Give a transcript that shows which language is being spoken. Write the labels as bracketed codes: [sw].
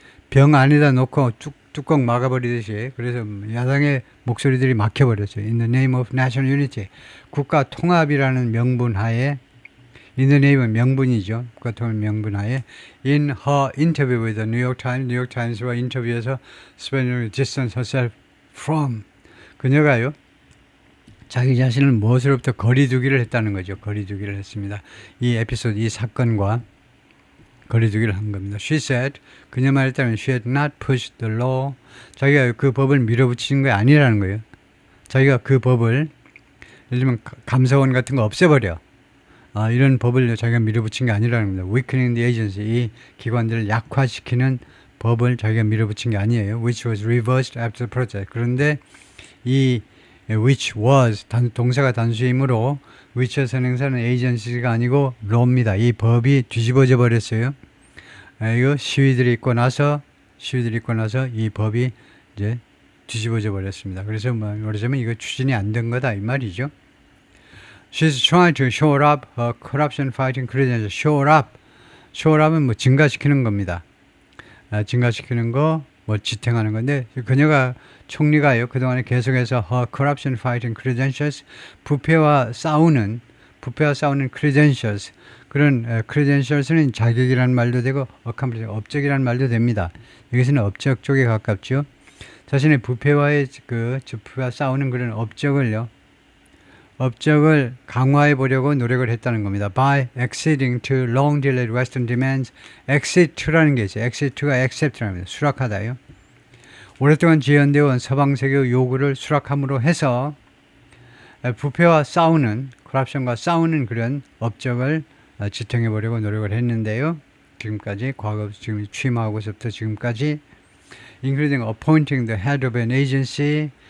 [ko] 병 안에다 놓고 뚜껑 막아버리듯이. 그래서 야당의 목소리들이 막혀버렸어요. [en] In the name of national unity, [ko] 국가 통합이라는 명분 하에, [en] in the name은 [ko] 명분이죠. 국가 통합 명분 하에 [en] in her interview with the New York Times [ko] 와 인터뷰에서 [en] spending distance herself from, [ko] 그녀가요 자기 자신을 무엇으로부터 거리두기를 했다는 거죠. 거리두기를 했습니다. 이 에피소드, 이 사건과 거리두기를 한 겁니다. [en] She said, [ko] 그녀 말했다면 [en] she had not pushed the law. [ko] 자기가 그 법을 밀어붙이는 게 아니라는 거예요. 자기가 그 법을 예를 들면 감사원 같은 거 없애버려. 이런 법을 자기가 밀어붙인 게 아니라는 겁니다. [en] Weakening the agency, [ko] 이 기관들을 약화시키는 법을 자기가 밀어붙인 게 아니에요. [en] Which was reversed after the protest. [ko] 그런데 이 which was 동사가 단수이므로 which의 선행사는 agency가 아니고 law입니다. 이 법이 뒤집어져 버렸어요. 이거 시위들이 있고 나서 이 법이 이제 뒤집어져 버렸습니다. 그래서 말하자면 이거 추진이 안 된 거다 이 말이죠. [en] She's trying to shore up her corruption fighting credentials. [ko] shore up은 뭐 증가시키는 겁니다. 증가시키는 거, 뭐 지탱하는 건데 그녀가 총리가요 그동안에 계속해서 [en] her corruption fighting credentials, [ko] 부패와 싸우는 credentials, 그런 credentials는 자격이라는 말도 되고 업적이라는 말도 됩니다. 여기서는 업적 쪽에 가깝죠. 자신의 부패와의 부패와 싸우는 그런 업적을 강화해 보려고 노력을 했다는 겁니다. [en] By acceding to long delayed Western demands. [ko] accede to라는 게 있어요. accede to가 accept랍니다. 수락하다요. 오랫동안 지연되어 온 서방 세계의 요구를 수락함으로 해서 부패와 싸우는, corruption과 싸우는 그런 업적을 지탱해 보려고 노력을 했는데요. 지금까지 지금 취임하고서부터 지금까지 [en] including appointing the head of an agency.